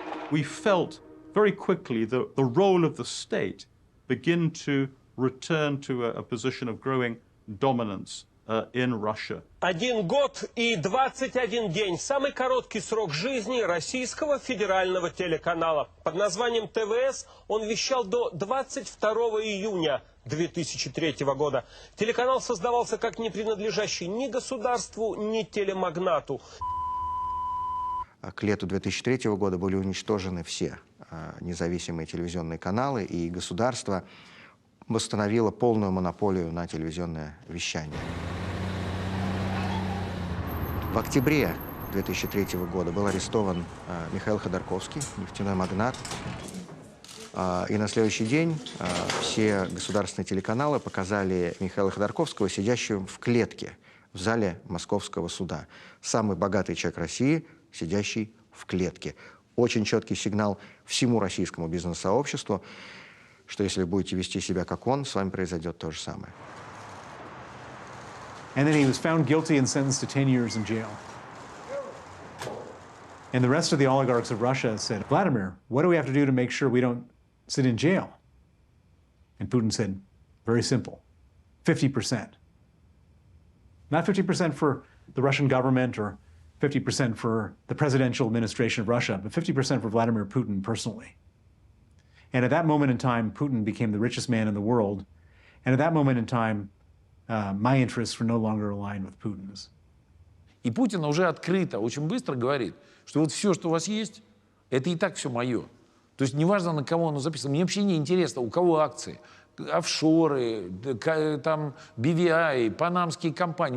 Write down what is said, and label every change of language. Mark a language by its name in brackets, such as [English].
[English] We felt very quickly the role of the state begin to return to a position of growing dominance in Russia. [Russian] 1 год и 21 день. Самый короткий срок жизни российского федерального телеканала. Под названием ТВС он вещал до 22 июня 2003 года. Телеканал создавался как не принадлежащий ни государству, ни телемагнату. К лету 2003 года были уничтожены все независимые телевизионные каналы, и государство восстановило полную монополию на телевизионное вещание. В октябре 2003 года был арестован Михаил Ходорковский, нефтяной магнат. И на следующий день все государственные телеканалы показали Михаила Ходорковского сидящим в клетке в зале Московского суда. Самый богатый человек России, сидящий в клетке. Очень четкий сигнал всему российскому бизнес-сообществу, что если вы будете вести себя как он, с вами произойдет то же самое. [English] And then he was found guilty and sentenced to 10 years in jail. And the rest of the oligarchs of Russia said, Vladimir, what do we have to do to make sure we don't sit in jail? And Putin said, very simple, 50%. Not 50% for the Russian government or 50% for the presidential administration of Russia, but 50% for Vladimir Putin personally. And at that moment in time, Putin became the richest man in the world. And at that moment in time, my interests were no longer aligned with Putin's. [Russian] И Путин уже открыто, очень быстро говорит, что вот все, что у вас есть, это и так все мое. То есть неважно, на кого оно записано. Мне вообще не интересно, у кого акции. Офшоры, там, BVI, панамские компании.